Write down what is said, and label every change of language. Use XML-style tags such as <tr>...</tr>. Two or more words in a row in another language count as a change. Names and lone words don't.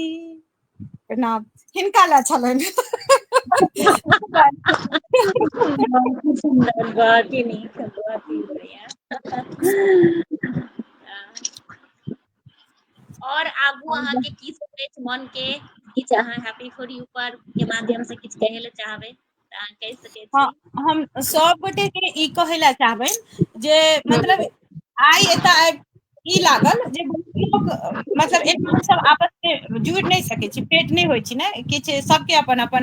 <mai>प्रणाम। हिनका लए छलनि। बहुत सुंदर, बहुत ही नीक, बहुत ही बढ़िया। और आगू अहाँ के की सब अछि मन के, किछ अहाँ हैप्पी फॉर यू पर के माध्यम से किछ कहे ले चाहबै तऽ अहाँ कहि सकै हाँ छी। हम सब गोटे के ई कहै लए चाहबनि जे मतलब आइ एतऽ ई लागल जे लोग मतलब एना हमसब आपस में जुड़ि नहि सकै छी, पेट नहि होइ छी ने, किछु सबके अपन अपन।</mai>